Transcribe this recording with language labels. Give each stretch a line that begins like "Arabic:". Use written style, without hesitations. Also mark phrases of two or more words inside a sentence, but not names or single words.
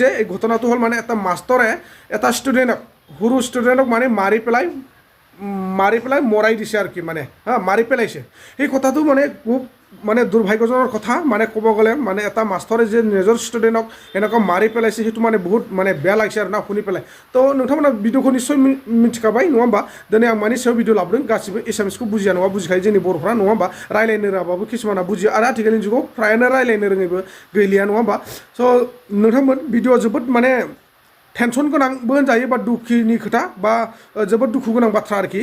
Assamese: এই ঘটনাটো হ'ল মানে এটা মাষ্টৰে এটা ষ্টুডেণ্টক, সৰু ষ্টুডেণ্টক মানে মাৰি পেলাই মৰাই দিছে আৰু কি মানে হা, মাৰি পেলাইছে। সেই কথাটো মানে খুব মানে দুৰ্ভাগ্যজনক কথা। মানে ক'ব গ'লে মানে এটা মাষ্টৰে যে নিজৰ ষ্টুডেণ্টক এনেকুৱা মাৰি পেলাইছে, সেইটো মানে বহুত মানে বেয়া লাগিছে আৰু না শুনি পেলাই।
Bodo: তো नोंथांमोना भिडिअखौ निस्सय मिथिखाबाय नङा होमबा। दिनै आं मानि सायाव भिडिअ लाबोदों, गासिबो एसामिसखौ बुजिया नङा, बुजिखायो जोंनि बर'फ्रा नङा होमबा। रायलायनो रोङाबाबो किसुमाना बुजियो आरो आथिखालनि जुगाव फ्रायानो रायलायनो रोङैबो गैलिया नङा होमबा। स' नोंथांमोन भिडिअआ जोबोद माने टेनसन गोनांबो होनजायो बा दुखुनि खोथा बा जोबोद दुखु गोनां बाथ्रा आरोखि।